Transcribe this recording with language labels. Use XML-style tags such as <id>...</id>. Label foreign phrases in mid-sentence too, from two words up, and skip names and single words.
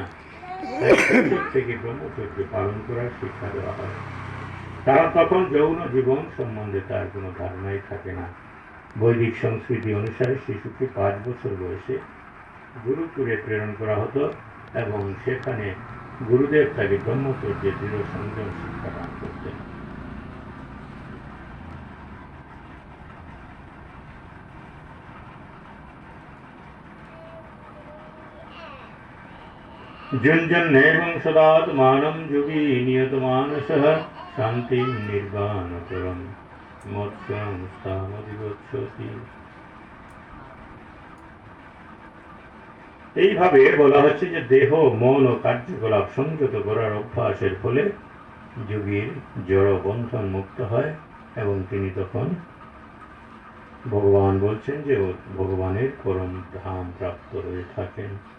<bn>তাই শৈশব থেকে ব্রহ্মচর্য পালন করার শিক্ষা দেওয়া হয়, কারণ তখন যৌন জীবন সম্বন্ধে তার কোনো ধারণাই থাকে না। বৈদিক সংস্কৃতি অনুসারে শিশুকে 5 বছর বয়সে গুরুকুলে প্রেরণ করা হতো এবং সেখানে গুরুদেব তাকে ব্রহ্মচর্যের দৃঢ় সংযম শিক্ষা দান করতেন।</bn> <sa>जुञ्जन्नेवं सदात्मानं योगी नियतमानसः शान्तिं निर्वाणपरं मोक्षं।</sa> <bn>এইভাবে বলা হচ্ছে যে দেহ, মন ও কার্যকলাপ সংযত করার অভ্যাসের ফলে যোগীর জড় বন্ধন মুক্ত হয় এবং তিনি তখন ভগবান বলছেন যে ভগবানের পরম ধাম প্রাপ্ত হয়ে থাকেন।</bn>